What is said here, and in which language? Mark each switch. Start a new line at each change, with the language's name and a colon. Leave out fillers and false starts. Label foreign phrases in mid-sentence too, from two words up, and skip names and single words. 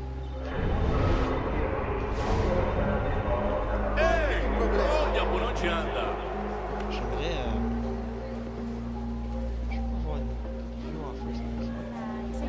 Portuguese: Ei, olha por onde anda.
French: J'aimerais. Je peux pas voir une view en
English: first person.